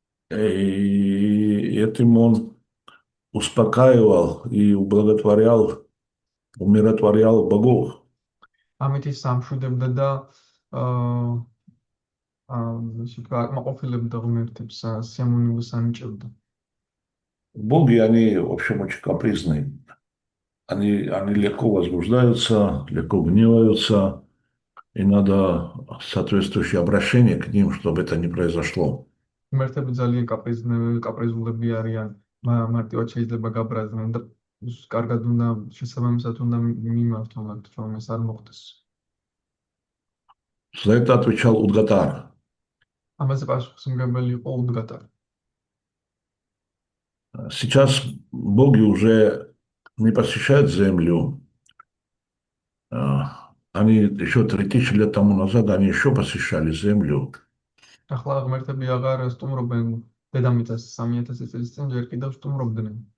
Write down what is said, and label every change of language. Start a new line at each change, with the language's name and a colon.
Russian: И этим он успокаивал и умиротворял богов.
Georgian: ამით ის სამშვიდებდა და აკმაყოფილებდა ღმერთებს, სიამოვნებას ანიჭებდა.
Russian: Боги, они, в общем, очень капризные. Они легко возбуждаются, легко гневаются, и надо соответствующее обращение к ним, чтобы это не произошло.
Georgian: ღმერთები ძალიან კაპრიზულები არიან, მარტივად შეიძლება გაბრაზდნენ და კარგად უნდა შესაბამისად უნდა მიმართონ მათ, რომ ეს არ მოხდეს.
Russian: За это отвечал Удгатар.
Georgian: ამაზე პასუხისმგებელი იყო უდგატარი.
Russian: Сейчас боги уже не посещают землю. Они еще 3000 лет тому назад они еще посещали землю.
Georgian: ახლა ღმერთები აღარ სტუმრობენ დედამიწას 3000 წლის წინ ჯერ კიდევ სტუმრობდნენ.